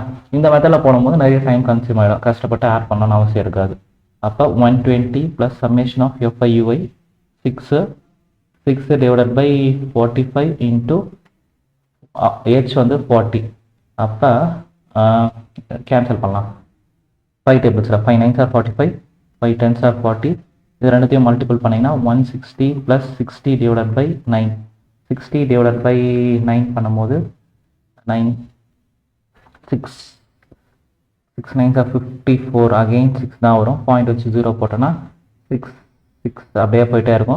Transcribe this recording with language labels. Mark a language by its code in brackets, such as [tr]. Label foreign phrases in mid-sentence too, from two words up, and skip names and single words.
[ta] இந்த மெத்தடில் போடும்போது நிறைய [en] time consume [ta] ஆகிடும், கஷ்டப்பட்டு ஆட் பண்ணணும்னு அவசியம் இருக்காது. [en] அப்போ 120 plus summation of FI UI 6 divided by 45 into H வந்து 40. [ta] அப்போ கேன்சல் பண்ணலாம். [en] 5 டேபிள்ஸில் 5 9s are 45, 5 10s are 40. [ta] இது ரெண்டுத்தையும் மல்டிபிள் பண்ணிங்கன்னா [en] 160 plus 60 divided by 9, 60 divided by 9 [ta] பண்ணும்போது [en] 9 6 9s are 54, [ta] அகெயின் 6 தான் வரும். பாயிண்ட் வச்சு 0 போட்டோன்னா 6 அப்படியே போயிட்டே இருக்கும்.